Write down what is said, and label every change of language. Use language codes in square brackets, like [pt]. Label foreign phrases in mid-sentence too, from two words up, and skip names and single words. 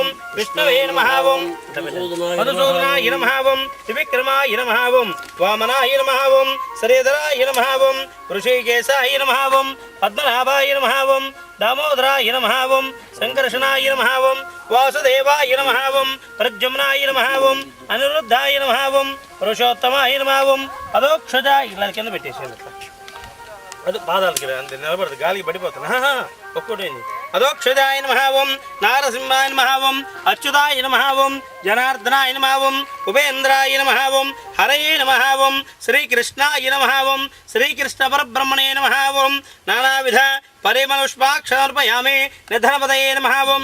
[sa] विष्णवे नमः ॐ मधुसूदनाय नमः ॐ त्रिविक्रमाय नमः ॐ वामनाय नमः ॐ श्रीधराय नमः ॐ ऋषिकेशाय नमः ॐ पद्मनाभाय नमः ॐ दामोदराय नमः ॐ संकर्षणाय नमः ॐ वासुदेवाय नमः ॐ प्रद्युम्नाय नमः ॐ अनिरुद्धाय नमः ॐ पुरुषोत्तमाय नमः ॐ अदोक्षजाय [te] ఇలా కింద పెట్టేసేయండి అది పాదాలకి అంతే నిలబడదు గాలికి పడిపోతున్నా ఒక్కటేంది [sa] అదోక్షజాయ నమః ఓం నారసింహాయ నమః ఓం అచ్యుతాయ నమః ఓం జనార్దనాయ నమః ఓం ఉపేంద్రాయ నమః ఓం హరయే నమః ఓం శ్రీకృష్ణాయ నమః ఓం శ్రీకృష్ణ పరబ్రహ్మణే నమః ఓం నానావిధ పరిమళుష్పాక్షర్పయామి నిధనపదయే నమః ఓం